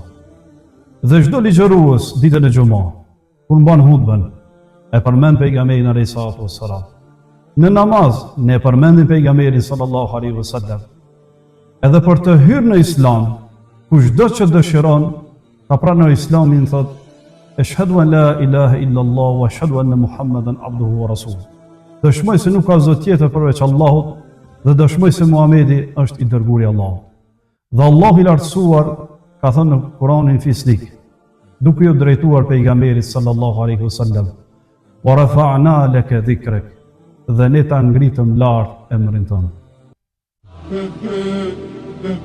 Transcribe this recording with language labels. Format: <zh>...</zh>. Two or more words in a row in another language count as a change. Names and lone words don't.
<sq>Dhe çdo ligjërues ditën e xumë, kur mban hutbën, e përmend pejgamberin</sq> <ar>عليه الصلاة والسلام.</ar> <sq>Në namaz ne përmendim pejgamberin</sq> <ar>صلى الله عليه وسلم.</ar> <sq>Edhe për të hyrë në Islam, kushdo që dëshiron ta pranojë Islamin, thotë</sq> <ar>أشهد أن لا إله إلا الله وأشهد أن محمدا عبده ورسوله.</ar> <sq>Dëshmoj se nuk ka zot tjetër përveç Allahut dhe dëshmoj se Muhamedi është i dërguari i Allahut. Dhe Allahu i lartësuar ka thënë në Kur'anin Fisnik, duke ju drejtuar pejgamberit</sq> <ar>صلى الله عليه وسلم, ورفعنا لك ذكرك,</ar> <sq>dhe ne ta ngritëm lart emrin tënd.</sq>